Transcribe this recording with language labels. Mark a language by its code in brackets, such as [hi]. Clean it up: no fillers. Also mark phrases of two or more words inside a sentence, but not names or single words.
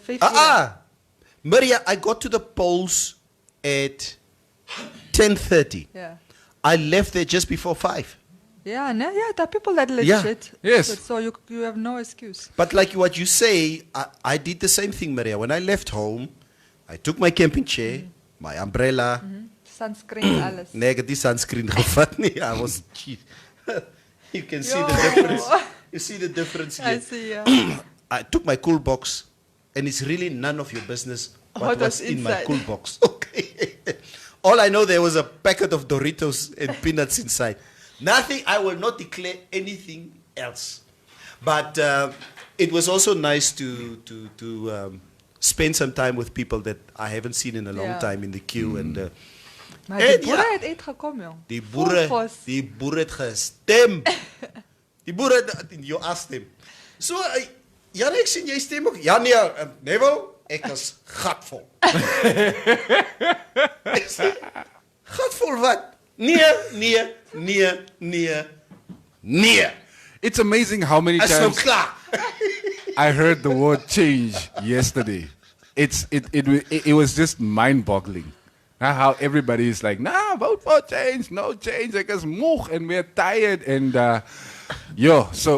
[en] Maria, I got to the polls at 10:30. Yeah. I left there just before 5. Yeah, no, yeah, there are people that Yeah. legit. Yes. So you have no excuse. But like what you say, I did the same thing, Maria. When I left home, I took my camping chair, my umbrella. Sunscreen, [af] alles. Nee, ek het die sunscreen gevat nie. [en] I was You can see the difference. You see the difference here. I see, yeah. I took my cool box, and it's really none of your business what What was was in my inside. cool box. Okay. All I know, there was a packet of Doritos and peanuts inside. Nothing. I will not declare anything else. But it was also nice to spend some time with people that I haven't seen in a long Yeah. time in the queue. And [af] Maar En die boere ja. het uitgekom, jong. die Vol boere het gestem. Die boere, [en] you asked them. So, [af] Jan, ek sien jy stem ook. Ja, nee, Neville, ek is gatvol. Ek sê, gatvol wat? Nee. [en] It's amazing how many [af] Is nou [en] times [af] klaar. [en] I heard the word change yesterday. It was just mind-boggling. How everybody is like, nah, vote for change, no change. Like it's moeg and we're tired and so